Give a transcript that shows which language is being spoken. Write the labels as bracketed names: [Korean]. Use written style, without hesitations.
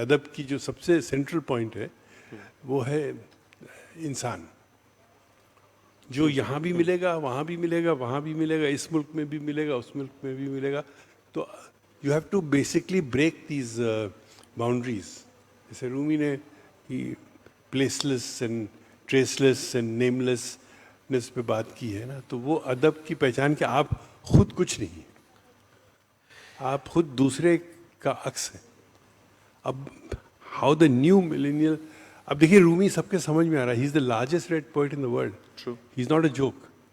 [Urdu] ادب کی جو سب سے سینٹرل پوائنٹ ہے وہ ہے انسان, جو یہاں بھی ملے گا, وہاں بھی ملے گا, وہاں بھی ملے گا, اس ملک میں بھی ملے گا, اس ملک میں بھی ملے گا. [English] تو you have to basically break these boundaries. [Urdu] جیسے رومی نے [English] placeless and traceless and namelessness [Urdu] پہ بات کی ہے نا, تو وہ ادب کی پہچان کہ آپ خود کچھ نہیں, آپ خود دوسرے کا عکس ہیں. [English] اب how the new millennial, [Urdu] اب دیکھیے رومی سب کے سمجھ میں آ رہا ہے, [English] He is the largest read poet in the world, he is not a joke.